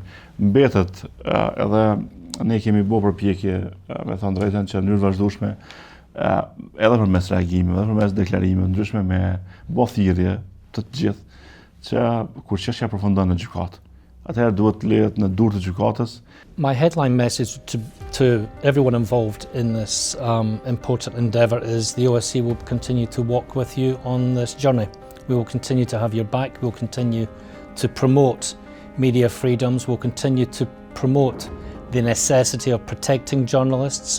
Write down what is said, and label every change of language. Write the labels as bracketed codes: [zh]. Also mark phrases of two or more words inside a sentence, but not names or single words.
[sq] Mbetet edhe ne kemi bërë përpjekje, me thënë drejtën, që në mënyrë vazhdueshme edhe përmes reagimeve, edhe përmes deklarimeve ndryshme me bë thirrje të gjithë që kur çështja përfundon në gjykatë, atëherë duhet të lehet në dorë të gjykatës. [en] My headline message to everyone involved in this important endeavour is the OSCE will continue to walk with you on this journey. We will continue to have your back. We will continue to promote media freedoms. We'll continue to promote the necessity of protecting journalists.